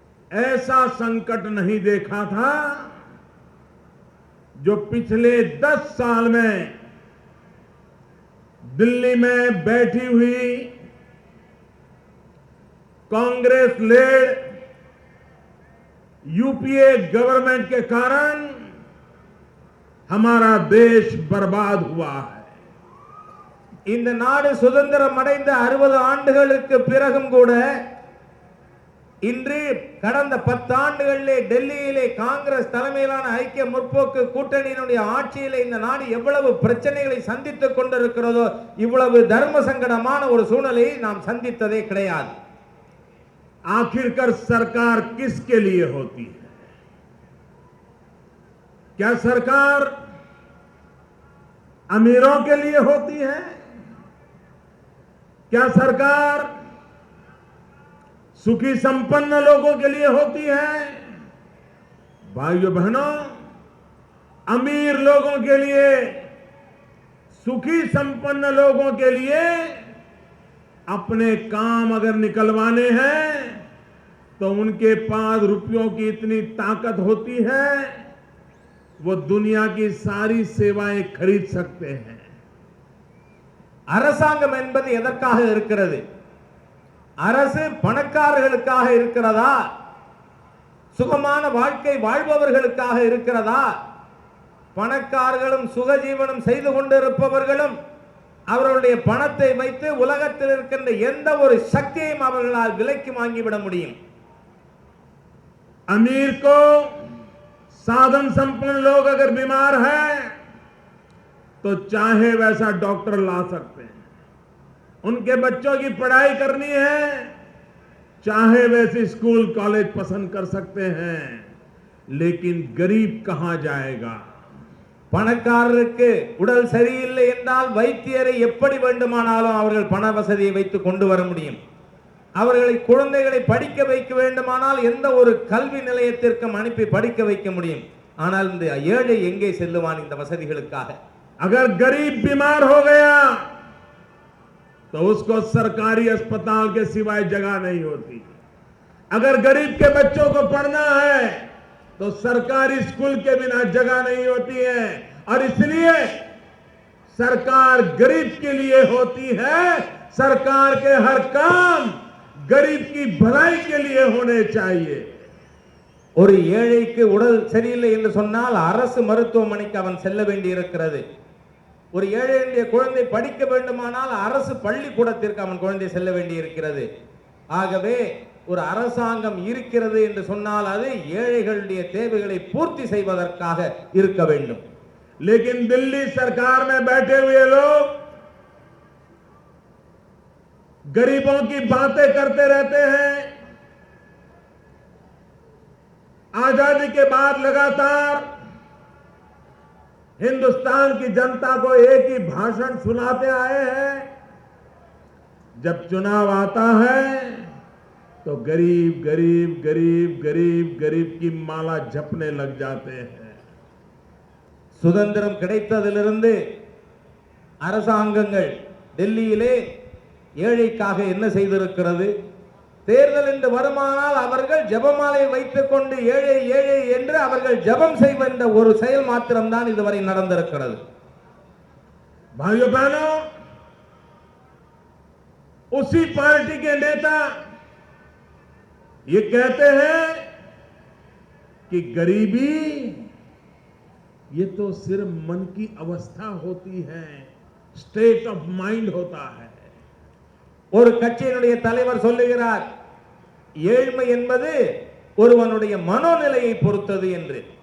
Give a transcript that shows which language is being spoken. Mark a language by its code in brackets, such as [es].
[hi] ऐसा संकट नहीं देखा था जो पिछले 10 साल में दिल्ली में बैठी हुई कांग्रेस [en] led UPA government [hi] के कारण हमारा देश बर्बाद हुआ है। [ta] இந்த நாடு சுதந்திரம் அடைந்த 60 ஆண்டுகளுக்கு பிறகும் கூட இன்று கடந்த 10 ஆண்டுகளிலே டெல்லியிலே காங்கிரஸ் தலைமையிலான ஐக்கிய முற்போக்கு கூட்டணியினுடைய ஆட்சியிலே இந்த நாடு எவ்வளவு பிரச்சனைகளை சந்தித்துக் கொண்டிருக்கிறதோ இவ்வளவு தர்ம சங்கடமான ஒரு சூழ்நிலையை நாம் சந்தித்ததே கிடையாது। [hi] आखिरकार सरकार किसके लिए होती है? क्या सरकार अमीरों के लिए होती है? क्या सरकार सुखी संपन्न लोगों के लिए होती है? भाइयों बहनों, अमीर लोगों के लिए, सुखी संपन्न लोगों के लिए अपने काम अगर निकलवाने हैं तो उनके पास रुपयों की इतनी ताकत होती है वो दुनिया की सारी सेवाएं खरीद सकते हैं। [ta] அரசாங்கம் என்பது எதற்காக இருக்கிறது? அரசு பணக்காரர்களுக்காக இருக்கிறதா? சுகமான வாழ்க்கை வாழ்பவர்களுக்காக இருக்கிறதா? பணக்காரர்களும் சுகஜீவனம் செய்து கொண்டிருப்பவர்களும் அவர்களுடைய பணத்தை வைத்து உலகத்தில் இருக்கின்ற எந்த ஒரு சக்தியையும் அவர்களால் விலைக்கு வாங்கிவிட முடியும்। [hi] अमीर को साधन संपन्न लोग अगर बीमार है तो चाहे वैसा डॉक्टर ला सकते हैं, उनके बच्चों की पढ़ाई करनी है चाहे वैसे स्कूल कॉलेज पसंद कर सकते हैं, लेकिन गरीब कहां जाएगा? [ta] பணக்காரருக்கு உடல் சரியில்லை என்றால் வைத்தியரை எப்படி வேண்டுமானாலும் அவர்கள் பண வசதியை வைத்து கொண்டு வர முடியும்। அவர்களை குழந்தைகளை படிக்க வைக்க வேண்டுமானால் எந்த ஒரு கல்வி நிலையத்திற்கும் அனுப்பி படிக்க வைக்க முடியும்। ஆனால் இந்த ஏழை எங்கே செல்லுவான் இந்த வசதிகளுக்காக? [hi] अगर गरीब बीमार हो गया तो उसको सरकारी अस्पताल के सिवाय जगह नहीं होती। अगर गरीब के बच्चों को पढ़ना है तो सरकारी स्कूल के बिना जगह नहीं होती है, और इसलिए सरकार गरीब के लिए होती है। सरकार के हर काम गरीब की भलाई के लिए होने चाहिए। [ta] ஒரு ஏழைக்கு உடல் சரியில்லை என்று சொன்னால் அரசு மருத்துவமனைக்கு அவன் செல்ல வேண்டியிருக்கிறது। ஒரு ஏழையுடைய குழந்தை படிக்க வேண்டுமானால் அரசு பள்ளிக்கூடத்திற்கு அவன் குழந்தை செல்ல வேண்டியிருக்கிறது। ஆகவே ஒரு அரசாங்கம் இருக்கிறது என்று சொன்னால் அது ஏழைகளுடைய தேவைகளை பூர்த்தி செய்வதற்காக இருக்க வேண்டும்। [hi] लेकिन दिल्ली सरकार में बैठे हुए लोग गरीबों की बातें करते रहते हैं। आजादी के बाद लगातार हिंदुस्तान की जनता को एक ही भाषण सुनाते आए हैं, जब चुनाव आता है तो गरीब गरीब गरीब गरीब गरीब की माला जपने लग जाते हैं। [ta] சுதந்திரம் கிடைத்ததிலிருந்து அரசாங்கங்கள் டெல்லியிலே ஏழைக்காக என்ன செய்திருக்கிறது? தேர்தல் என்று வருமானால் அவர்கள் ஜெபமாலை வைத்துக் கொண்டு ஏழை ஏழை என்று அவர்கள் ஜெபம் செய்கின்ற ஒரு செயல் மாத்திரம்தான் இதுவரை நடந்திருக்கிறது। [hi] भाइयों बहनों, उसी पार्टी के नेता ये कहते हैं कि गरीबी ये तो सिर्फ मन की अवस्था होती है, [en] state of mind [hi] होता है। [ta] ஒரு கட்சியினுடைய தலைவர் சொல்லுகிறார் ஏழ்மை என்பது ஒருவனுடைய மனோநிலையை பொறுத்தது என்று।